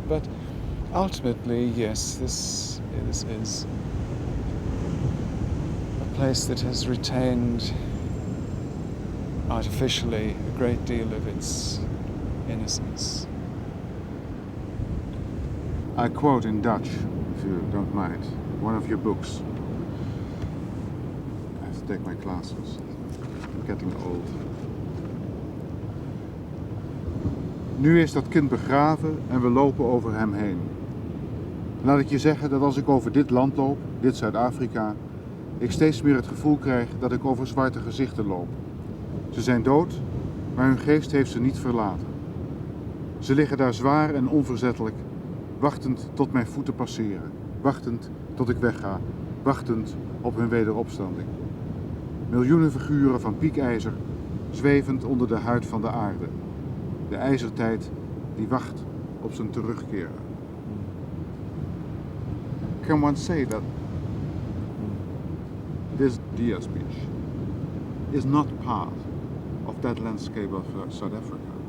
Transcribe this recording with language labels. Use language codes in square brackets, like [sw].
[en] But ultimately, yes, this is a place that has retained artificially a great deal of its innocence. I quote in Dutch, if you don't mind, one of your books. I have to take my classes. I'm getting old. [nl] Nu is dat kind begraven en we lopen over hem heen. Laat ik je zeggen dat als ik over dit land loop, dit Zuid-Afrika, ik steeds meer het gevoel krijg dat ik over zwarte gezichten loop. Ze zijn dood, maar hun geest heeft ze niet verlaten. Ze liggen daar zwaar en onverzettelijk, wachtend tot mijn voeten passeren, wachtend tot ik wegga, wachtend op hun wederopstanding. Miljoenen figuren van piekijzer, zwevend onder de huid van de aarde. De ijzertijd die wacht op zijn terugkeren. [en] Can one say that this Diaz Beach is not part of that landscape of South Africa?